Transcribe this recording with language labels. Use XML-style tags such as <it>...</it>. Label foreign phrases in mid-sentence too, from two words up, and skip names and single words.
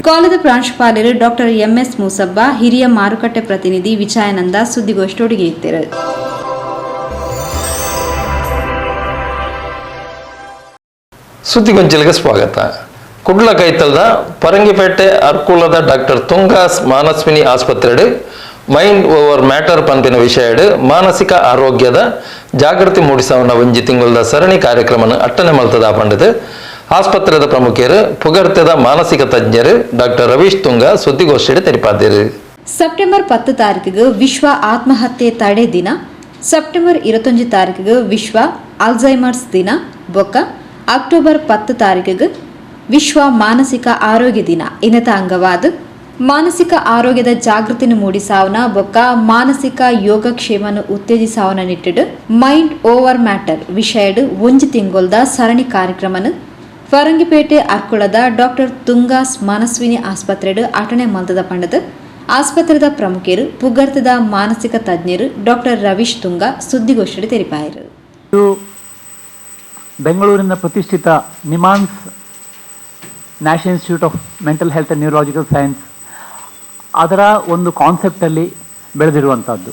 <kn>ಕಾಲೇಜು ಪ್ರಾಂಶುಪಾಲರು ಡಾಕ್ಟರ್ MS ಮೂಸಬ್ಬ, ಹಿರಿಯ ಮಾರುಕಟ್ಟೆ ಪ್ರತಿನಿಧಿ ವಿಜಯಾನಂದ ಸುದ್ದಿಗೋಷ್ಠಿಯೊಳಗೆ ಇದ್ದಾರೆ. ಸುದ್ದಿಗೊಂಚಲಿಗೆ ಸ್ವಾಗತ.</kn> <tcy>ಕುಡ್ಲಕೈತಲ್ದ ಪರಂಗಿಪೇಟೆ ಅರ್ಕುಲದ ಡಾಕ್ಟರ್ ತುಂಗಾಸ್ ಮಾನಸ್ವಿನಿ ಆಸ್ಪತ್ರೆಡ್ ಮೈಂಡ್ ಓವರ್ ಮ್ಯಾಟರ್ ಪಂಪಿನ ವಿಷಯಡ್ ಮಾನಸಿಕ ಆರೋಗ್ಯದ ಜಾಗೃತಿ ಮೂಡಿಸವನ ಒಂಜಿ ತಿಂಗಳದ ಸರಣಿ ಕಾರ್ಯಕ್ರಮ ಅಟ್ಟನೆ ಮಲ್ತದ ಪಂಡದು ಆಸ್ಪತ್ರೆದ ಪ್ರಮುಖರು ಪುಗರ್ತೆದ ಮಾನಸಿಕ ತಜ್ಞರು ಡಾಕ್ಟರ್ ರವೀಶ್ ತುಂಗ ಸುದ್ದಿಗೋಷ್ಠಿಯಲ್ಲಿ ತೆರಿಪಾದರು. ಸೆಪ್ಟೆಂಬರ್ 10 ತಾರೀಕಿಗೆ ವಿಶ್ವ ಆತ್ಮಹತ್ಯೆ ತಡೆ ದಿನ, ಸೆಪ್ಟೆಂಬರ್ 21 ತಾರೀಕಿಗೆ ವಿಶ್ವ ಅಲ್ಝೈಮರ್ಸ್ ದಿನ ಬೊಕ್ಕ ಅಕ್ಟೋಬರ್ 10 ತಾರೀಕಿಗೆ ವಿಶ್ವ ಮಾನಸಿಕ ಆರೋಗ್ಯ ದಿನ ಇನ್ನತ ಅಂಗವಾದ ಮಾನಸಿಕ ಆರೋಗ್ಯದ ಜಾಗೃತಿನ ಮೂಡಿಸಾವನ ಬೊಕ್ಕ ಮಾನಸಿಕ ಯೋಗಕ್ಷೇಮನ ಉತ್ತೇಜಿಸಾವನ ನಿಟ್ಟಿಡು ಮೈಂಡ್ ಓವರ್ ಮ್ಯಾಟರ್ ವಿಷಯಡ್ ಒಂಜಿ ತಿಂಗೊಲ್ದ ಸರಣಿ ಕಾರ್ಯಕ್ರಮನ ಫರಂಗಿಪೇಟೆ ಅರ್ಕುಳದ ಡಾಕ್ಟರ್ ತುಂಗಾಸ್ ಮಾನಸ್ವಿನಿ ಆಸ್ಪತ್ರೆಡ್ ಅಟಣೆ ಮಲ್ತದ ಪಂಡದ ಆಸ್ಪತ್ರೆದ ಪ್ರಮುಖರು ಪುಗರ್ತದ ಮಾನಸಿಕ ತಜ್ಞರು ಡಾಕ್ಟರ್ ರವೀಶ್ ತುಂಗ ಸುದ್ದಿಗೋಷ್ಠಿಯಲ್ಲಿ ತೆರಿಪಾಯರು.</tcy> <kn>ಬೆಂಗಳೂರಿನ ಪ್ರತಿಷ್ಠಿತ ನಿಮಾನ್ಸ್ ನ್ಯಾಷನಲ್ ಇನ್ಸ್ಟಿಟ್ಯೂಟ್ ಆಫ್ ಮೆಂಟಲ್ ಹೆಲ್ತ್ ಆ್ಯಂಡ್ ನ್ಯೂರಾಲಜಿಕಲ್ ಸೈನ್ಸ್ ಅದರ ಒಂದು ಕಾನ್ಸೆಪ್ಟಲ್ಲಿ ಬೆಳೆದಿರುವಂಥದ್ದು.</kn>